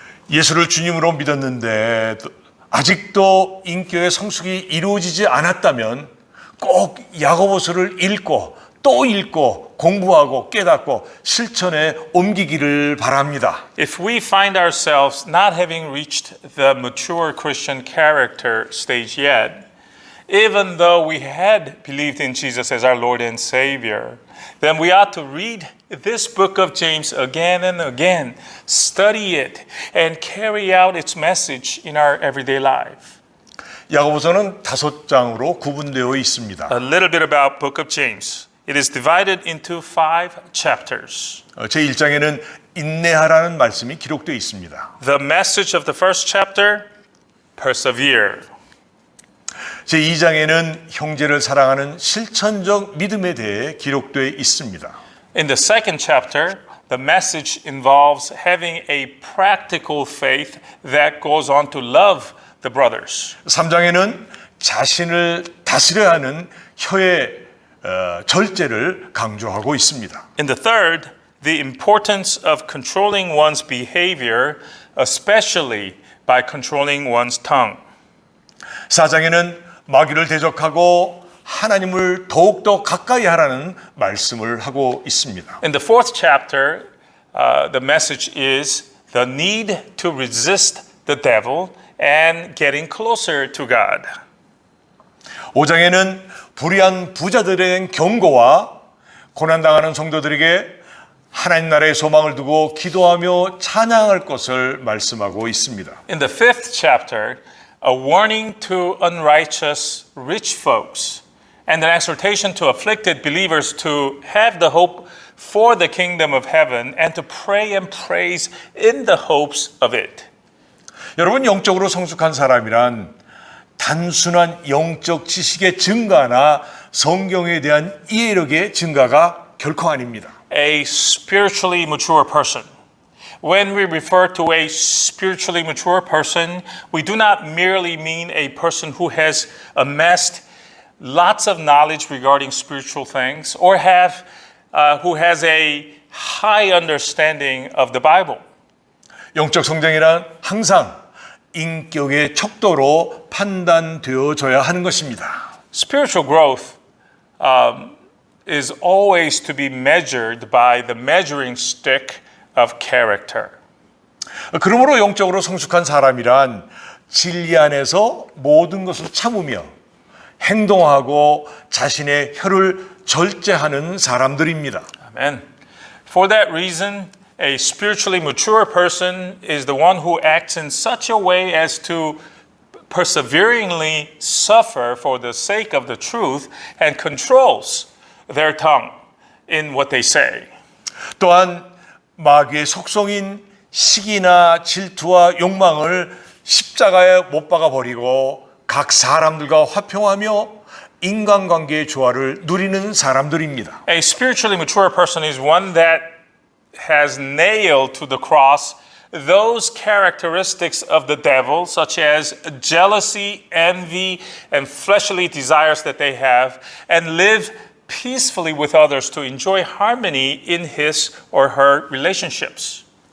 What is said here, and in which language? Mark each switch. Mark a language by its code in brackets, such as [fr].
[ko] 예수를 주님으로 믿었는데 아직도 인격의 성숙이 이루어지지 않았다면 꼭 야고보서를 읽고 또 읽고 공부하고 깨닫고 실천에 옮기기를 바랍니다. [en] If we find ourselves not having reached the mature Christian character stage yet, even though we had believed in Jesus as our Lord and Savior, then we ought to read this book of James again and again, study it, and carry out its message in our everyday life. [ko] 야고보서는 5장으로 구분되어 있습니다. [en] A little bit about book of James. It is divided into 5 chapters. [ko] 제1장에는 인내하라는 말씀이 기록되어 있습니다. [en] The message of the first chapter, persevere. [ko] 제2장에는 형제를 사랑하는 실천적 믿음에 대해 기록되어 있습니다. [en] In the second chapter, the message involves having a practical faith that goes on to love the brothers. [ko] 3장에는 자신을 다스려야 하는 혀의 절제를 강조하고 있습니다. [en] In the third, the importance of controlling one's behavior, especially by controlling one's tongue. [ko] 4장에는 마귀를 대적하고 하나님을 더욱더 가까이 하라는 말씀을 하고 있습니다. [en] In the fourth chapter, the message is the need to resist the devil and getting closer to God. [ko] 5장에는 불의한 부자들의 경고와 고난당하는 성도들에게 하나님 나라의 소망을 두고 기도하며 찬양할 것을 말씀하고 있습니다. [en] In the fifth chapter, a warning to unrighteous rich folks and an exhortation to afflicted believers to have the hope for the kingdom of heaven and to pray and praise in the hopes of it. [ko] 여러분, 영적으로 성숙한 사람이란 단순한 영적 지식의 증가나 성경에 대한 이해력의 증가가 결코 아닙니다. [en] A spiritually mature person. When we refer to a spiritually mature person, we do not merely mean a person who has amassed lots of knowledge regarding spiritual things or who has a high understanding of the Bible. [ko] 영적 성장이란 항상 인격의 척도로 판단되어져야 하는 것입니다. [en] Spiritual growth is always to be measured by the measuring stick of character. [ko] 그러므로 영적으로 성숙한 사람이란 진리 안에서 모든 것을 참으며 행동하고 자신의 혀를 절제하는 사람들입니다. [en] Amen. For that reason, a spiritually mature person is the one who acts in such a way as to perseveringly suffer for the sake of the truth and controls their tongue in what they say. [ko] 또한 마귀의 속성인 시기나 질투와 욕망을 십자가에 못 박아 버리고 각 사람들과 화평하며 인간관계의 조화를 누리는 사람들입니다. [en] A spiritually mature person is one that has nailed to the cross those characteristics of the devil, such as jealousy, envy, and fleshly desires that they have, and live peacefully with others to enjoy harmony in his or her relationships.